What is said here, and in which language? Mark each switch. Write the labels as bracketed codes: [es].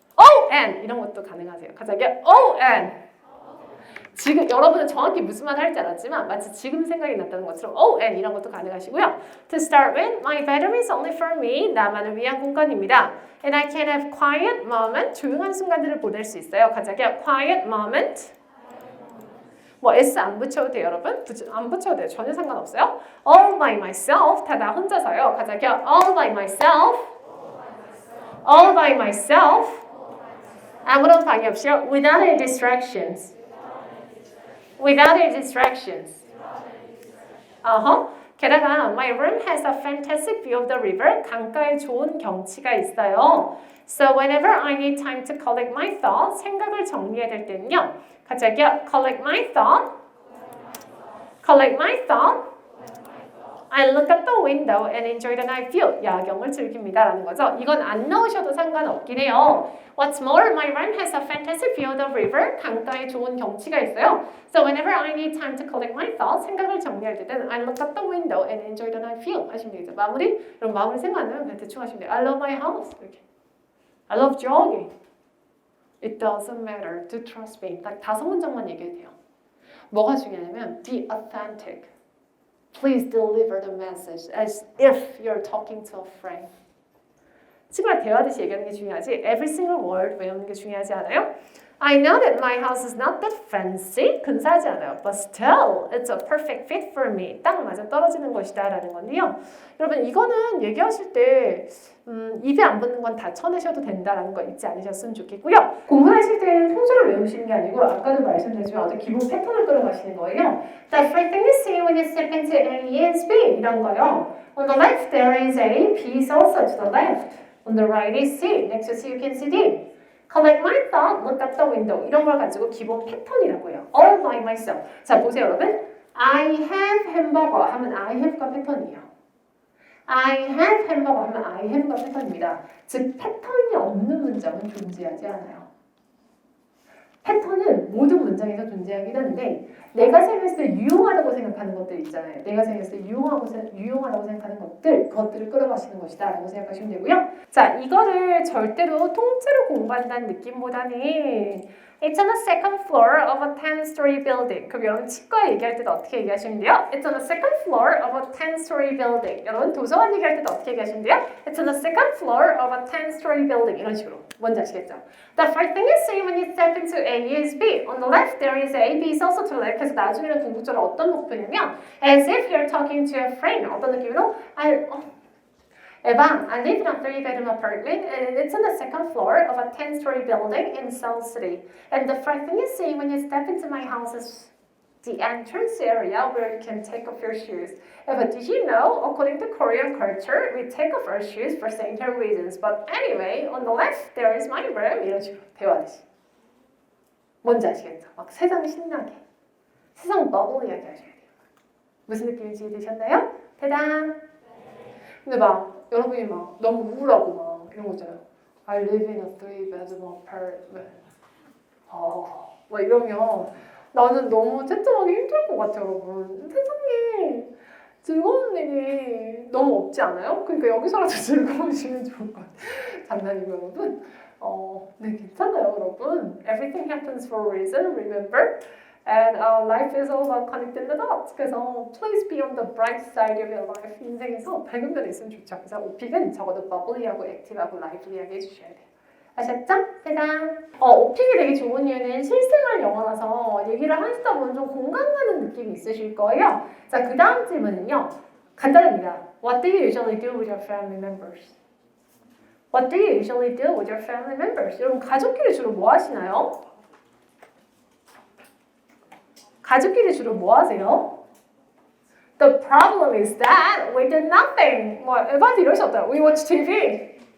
[en] Oh and [ko] 이런 것도 가능하세요. 같이 할게요. Oh and 지금 여러분은 정확히 무슨 말 할지 알았지만 마치 지금 생각이 났다는 것처럼 oh and 이런 것도 가능하시고요. [en] To start with, my bedroom is only for me. [ko] 나만을 위한 공간입니다. [en] And I can have quiet moment. [ko] 조용한 순간들을 보낼 수 있어요. 같이 할게요. [en] Quiet moment. [ko] 뭐 S 안 붙여도 돼요, 여러분? 안 붙여도 돼요. 전혀 상관없어요. [en] All by myself. [ko] 다 나 혼자서요. 같이 할게요. [en] All by myself. All by myself. [ko] 아무런 방해 없이요. [en] Without any distractions. Without any distractions. [ko] 게다가 [en] my room has a fantastic view of the river. [ko] 강가에 좋은 경치가 있어요. [en] So whenever I need time to collect my thoughts, [ko] 생각을 정리해야 될 때는요. 같이 할게요. [en] Collect my thought. Collect my thought. I look at the window and enjoy the night view. [ko] 야경을 즐깁니다. 라는 거죠. 이건 안 넣으셔도 상관없긴 해요. [en] What's more, my room has a fantastic view of the river. [ko] 강가에 좋은 경치가 있어요. [en] So whenever I need time to collect my thoughts, [ko] 생각을 정리할 때는 [en] I look at the window and enjoy the night view. [ko] 하시면 되겠죠. 마무리? 그럼 마무리 생각 안 나면 그냥 대충 하시면 돼요. [en] I love my house. [ko] 이렇게. [en] I love jogging. It doesn't matter to trust me. [ko] 딱 5문장만 얘기해도 돼요. 뭐가 중요하냐면 [en] be authentic. Please deliver the message as if you're talking to a friend. [ko] 친구랑 대화하듯이 얘기하는 게 중요하지 [en] every single word [ko] 외우는 게 중요하지 않아요? [en] I know that my house is not that fancy. [ko] 근사하지 않아요. [en] But still, it's a perfect fit for me. [ko] 딱 맞아 떨어지는 것이다 라는 건데요. 여러분 이거는 얘기하실 때 입에 안 붙는 건 다 쳐내셔도 된다라는 거 잊지 않으셨으면 좋겠고요. 공부하실 때는 통째로 외우시는 게 아니고 아까도 말씀드렸지만 어떤 기본 패턴을 끌어가시는 거예요. [en] The first thing you see when you step into A is B [ko] 이런 거요. [en] On the left there is A, B is also to the left. On the right is C. Next to C you can see D. Collect my thought, look out the window. [ko] 이런 걸 가지고 기본 패턴이라고 해요. [en] All by myself. [ko] 자, 보세요, 여러분. [en] I have hamburger 하면 I have가 [ko] 패턴이에요. [en] I have hamburger 하면 I have가 패턴입니다. [ko] 즉, 패턴이 없는 문장은 존재하지 않아요. 패턴은 모든 문장에서 존재하긴 하는데 내가 생각했을 때 유용하다고 생각하는 것들 있잖아요. 내가 생각했을 때 유용하다고 생각하는 그것들을 끌어가시는 것이다 라고 생각하시면 되고요. 자, 이거를 절대로 통째로 공부한다는 느낌보다는 [en] It's on the second floor of a 10-story building. [ko] 그럼 여러분 치과 얘기할 때도 어떻게 얘기하시면 돼요? [en] It's on the second floor of a 10-story building. [ko] 여러분 도서관 얘기할 때도 어떻게 얘기하시면 돼요? [en] It's on the second floor of a 10-story building. [ko] 이런 식으로. 뭔지 아시겠죠? [en] The first thing you see when you step into A is B. On the left there is A, B is also to the left. [ko] 그래서 나중에는 궁극적으로 어떤 목표냐면 [en] as if you're talking to a friend. [ko] 어떤 느낌으로? [en] Evan, I live in a 3-bedroom apartment and it's on the second floor of a 10-story building in Seoul City. And the first thing you see when you step into my house is the entrance area where you can take off your shoes. But did you know, according to Korean culture, we take off our shoes for sanitary reasons. But anyway, on the left, there is my room. [ko] 이런 식으로 대화하듯이. 뭔지 아시겠죠? 막 세상 신나게. 세상 버블리하게 하셔야 돼요. 무슨 느낌인지 이해되셨나요? 대단! 근데 막 여러분이 막 너무 우울하고 막 이런 거 있잖아요. [en] I live in a 3-bedroom apartment. [ko] 막 이러면 나는 너무 채점하기 힘들 것 같아요, 여러분. 세상에 즐거운 일이 너무 없지 않아요? 그러니까 여기서라도 즐거우시면 좋을 것 같아요. 장난이고 여러분. 네, 괜찮아요, 여러분. [en] Everything happens for a reason, remember? And life is all about connecting the dots. [ko] 그래서 [en] please be on the bright side of your life. [ko] 인생에서 밝은 면이 있으면 좋죠. 그래서 오픽은 적어도 버블리하고 액티브하고 라이블리하게 해주셔야 돼요. 아셨죠? 짜잔! 오픽이 되게 좋은 이유는 실생활 영어라서 얘기를 하시다 보면 좀 공감 가는 느낌이 있으실 거예요. 자, 그 다음 질문은요. 간단합니다. [en] What do you usually do with your family members? What do you usually do with your family members? [ko] 여러분 가족끼리 주로 뭐 하시나요? 가족끼리 주로 뭐 하세요? [en] The problem is that we do nothing. [ko] 뭐 에바한테 이럴 수 없다. [en] We watch TV.